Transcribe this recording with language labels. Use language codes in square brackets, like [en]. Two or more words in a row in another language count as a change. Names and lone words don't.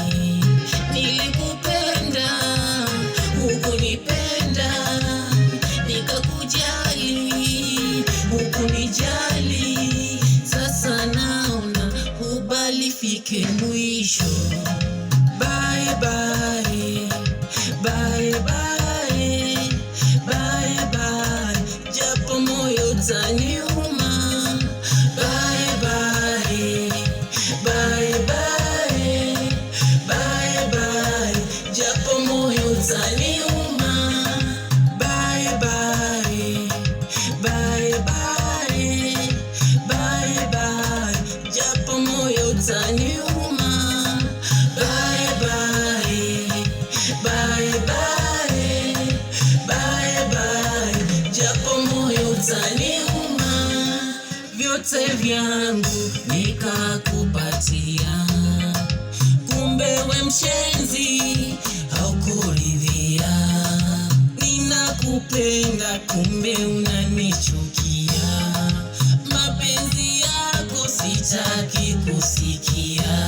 [sw] Nilikupenda, hukunipenda, nikakujali, hukunijali. Sasa naona hubali fike mwisho. [en] Bye bye, bye bye, bye bye, [sw] japo moyo utaniuma. [en] Bye bye, bye bye, bye bye, [sw] japo moyo utaniuma. [en] Bye bye, bye bye, bye bye, [sw] japo moyo utaniuma. [en] Bye bye, bye bye, bye bye, [sw] japo moyo utaniuma. Vyote vyangu nikakupatia, kumbe we mshenzi haukuridhia. Ninakupenda kumbe unanichukia, mapenzi yako sitaki kusikia.